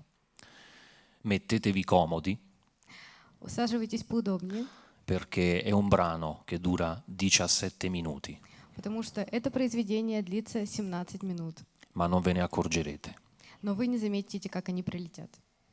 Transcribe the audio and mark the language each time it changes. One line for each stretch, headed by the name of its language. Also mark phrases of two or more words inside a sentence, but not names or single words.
Italian: Mettetevi comodi
Russian: Усаживайтесь поудобнее,
Italian: perché è un brano che dura 17 minuti,
Russian: потому что это произведение длится 17 минут.
Italian: ma non ve ne accorgerete.
Russian: Но вы не заметите, как они пролетят.